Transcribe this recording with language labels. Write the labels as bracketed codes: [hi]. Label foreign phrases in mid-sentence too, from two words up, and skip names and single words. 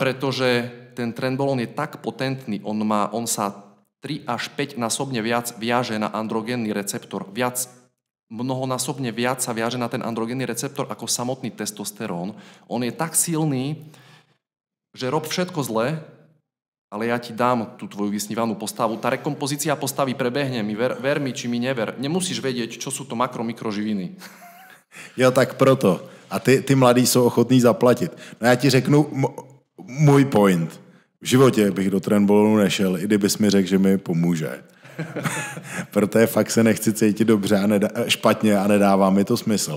[sk] Pretože ten trenbolón je tak potentný, on sa 3 až 5 násobne viac viaže na androgénny receptor, mnohonásobne viac sa viaže na ten androgénny receptor ako samotný testosterón. On je tak silný, že rob všetko zle, ale ja ti dám tú tvoju vysnívanú postavu. Tá rekompozícia postavy prebehne mi, ver mi, či mi never. Nemusíš vedieť, čo sú to makro-mikroživiny. [cs] Jo, tak proto. A ty mladí jsou ochotní zaplatit. No já ti řeknu můj point. V životě bych do trenbolonu nešel, i kdybys mi řekl, že mi pomůže. Protože fakt se nechci cítit dobře špatně a nedává mi to smysl.